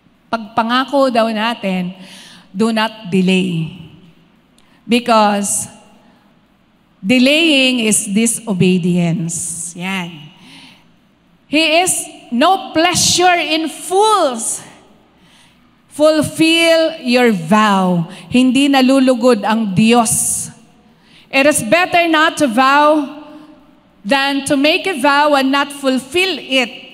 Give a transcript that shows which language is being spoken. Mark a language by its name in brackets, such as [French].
[Filipino] Pag pangako daw natin, [English] do not delay. Because delaying is disobedience. Yan. He is no pleasure in fools. Fulfill your vow. [Filipino] Hindi nalulugod ang Diyos. [English] It is better not to vow than to make a vow and not fulfill it.